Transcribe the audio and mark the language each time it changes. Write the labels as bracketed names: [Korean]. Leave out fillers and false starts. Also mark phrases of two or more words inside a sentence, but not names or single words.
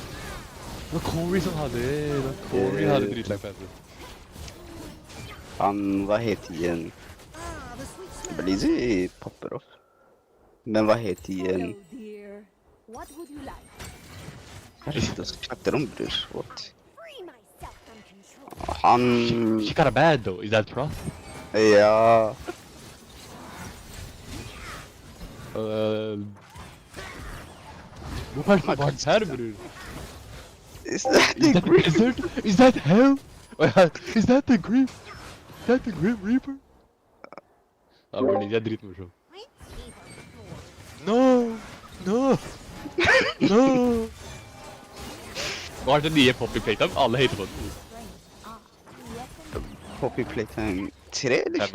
[Norwegian] Det var Corey som hadde det. Corey hadde dritlang pause. Han, hva heter igjen? Belize popper opp. Men hva heter igjen? Herregud, så chatter om, bror. [English] What? Han... She got a bad though, is that true? [Norwegian] Ja... Hvorfor er det bare her, bror? [English] Is that the Grim? Is that hell? Is that the Grim? Is that the Grim Reaper? [Norwegian] Ja, bror, det er dritmorsom. [English] No! No! No! [Norwegian] Hva er det nye Poppy Playtime? Alle hater på den. Poppy Playtime 3 eller 4?